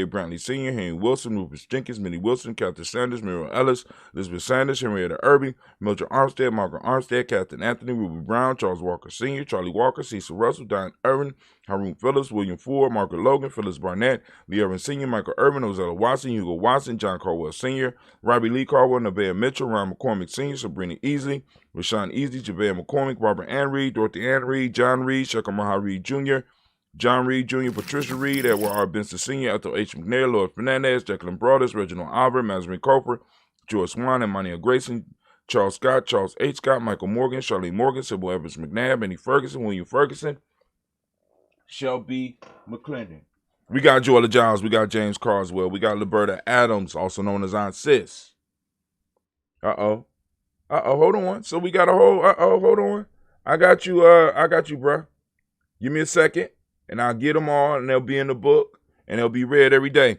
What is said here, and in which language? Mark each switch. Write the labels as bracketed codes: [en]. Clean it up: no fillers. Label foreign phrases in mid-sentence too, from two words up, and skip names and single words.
[en] Brantley Sr., Henry Wilson, Rufus Jenkins, Minnie Wilson, Catherine Sanders, Muriel Ellis, Elizabeth Sanders, Henrietta Irby, Mildred Armstead, Margaret Armstead, Captain Anthony, Ruby Brown, Charles Walker Sr., Charlie Walker, Cecil Russell, Diane Irvin, Haroon Phillips, William Ford, Margaret Logan, Phyllis Barnett, Lee Irvin Sr., Michael Irvin, Ozella Watson, Hugo Watson, John Caldwell Sr., Robbie Lee Caldwell, Nevaeh Mitchell, Ron McCormick Sr., Sabrina Easley, Rashawn Easley, Javea McCormick, Barbara Ann Reed, Dorothy Ann Reed, John Reed, Shaka Maha Reed Jr., John Reed Jr., Patricia Reed, Edward R. Benson Sr., Ethel H. McNair, Lloyd Fernandez, Jacqueline Broadus, Reginald Albert, Mazarin Cofer, George Swan, Emmanuel Grayson, Charles Scott, Charles H. Scott, Michael Morgan, Charlene Morgan, Sybil Evans McNabb, Benny Ferguson, William Ferguson, Shelby McClendon. We got Joella Giles, we got James Carswell, we got Liberta Adams, also known as Aunt Sis. Hold on. So we got a whole, hold on. I got you, bruh. Give me a second. And I'll get them all, and they'll be in the book, and they'll be read every day.